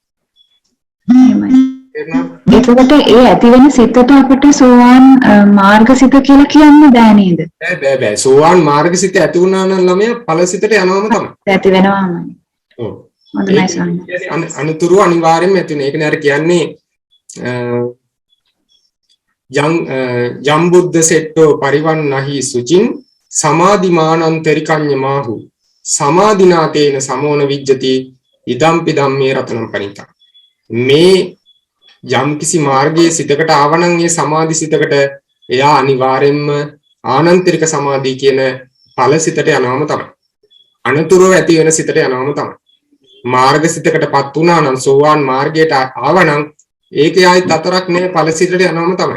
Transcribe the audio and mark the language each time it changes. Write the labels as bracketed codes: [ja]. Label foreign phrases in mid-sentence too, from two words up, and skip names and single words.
[si] එතකොට ඒ ඇති වෙන සිතට අපිට සෝවාන් මාර්ගසිත කියලා කියන්න බෑ නේද? බෑ. සෝවාන් මාර්ගසිත ඇති වුණා නම් ළමයා ඵලසිතට යනවම තමයි. ඇති වෙනවමයි. ඔව්. හොඳයි ස්වාමී. අනුතුරු අනිවාර්යෙන්ම ඇති වෙන. ඒකනේ අර කියන්නේ [pi] යම් බුද්ධ සෙට්ටෝ පරිවන්නහි සුචින් සමාධිමානන්තරිකඤ්ඤමාහු සමාධිනාතේන සමෝන විජ්ජති ඉදම්පි ධම්මේ රතනම් පනිතා. [si] මේ යම් කිසි මාර්ගයේ සිතකට ආවනම් ඒ සමාධි සිතකට එයා අනිවාර්යෙන්ම ආනන්තරික සමාධිය කියන ඵල සිතට යනවම තමයි. අනතුරුව ඇති වෙන සිතට යනවම තමයි. මාර්ග සිතකටපත් වුණා නම් සෝවාන් මාර්ගයට ආවනම් ඒකේ ආයි තතරක් නෑ ඵල සිතට යනවම තමයි.